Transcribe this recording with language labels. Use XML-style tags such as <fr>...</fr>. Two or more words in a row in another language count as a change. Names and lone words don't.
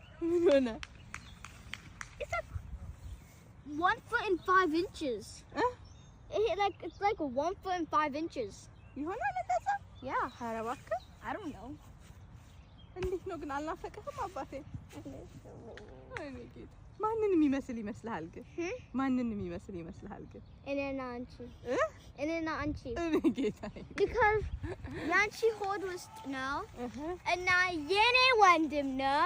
<am>ምን ሆነ?</am> <en>It's like 1 foot and 5 inches. It's like 1 foot and 5 inches.</en> <am>ይሆናል እንደዛ?</am> <en>Yeah.</en> <am>ኧረ እባክህ</am> <en>I don't know.</en> <am>እንዴት ነው ግን አልናፈቀህም አባቴ? አይኔ ጌታ ማንንም የሚመስል ይመስልሃል ግን? ማንንም የሚመስል ይመስልሃል ግን? እኔና አንቺ እኔ ጌታዬ because ያንቺ ሆድ ውስጥ ነው እና የኔ ወንድም ነው</am>